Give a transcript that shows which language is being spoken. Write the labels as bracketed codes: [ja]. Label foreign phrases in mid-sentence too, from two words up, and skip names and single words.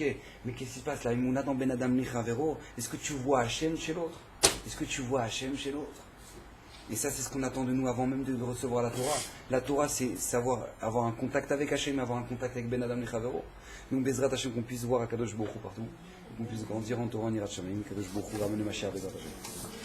[fr] Mais qu'est-ce qui se passe? La émouna dans [he] בין אדם לחברו. [fr] Est-ce que tu vois Hachem chez l'autre? Est-ce que tu vois Hachem chez l'autre? Et ça, c'est ce qu'on attend de nous avant même de recevoir la Torah. La Torah, c'est savoir avoir un contact avec Hachem, avoir un contact avec [he] בין אדם לחברו. [fr] Donc, [he] בעזרת השם, [fr] qu'on puisse voir à [he] קדוש ברוך הוא [fr] partout, qu'on puisse grandir en Torah, en [he] יראת שמים, קדוש ברוך הוא, [fr] ramène Mashiach, [he] בעזרת השם.